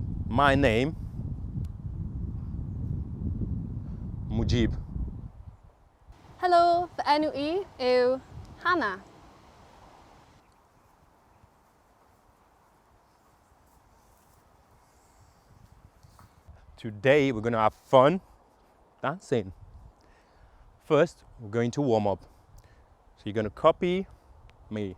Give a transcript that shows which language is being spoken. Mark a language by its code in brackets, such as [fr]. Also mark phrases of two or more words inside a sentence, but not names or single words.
[en] My name, Mujib. [cy] Helo, fy enw I yw Hannah. [en] Today we're going to have fun dancing. First, we're going to warm up. So you're going to copy me.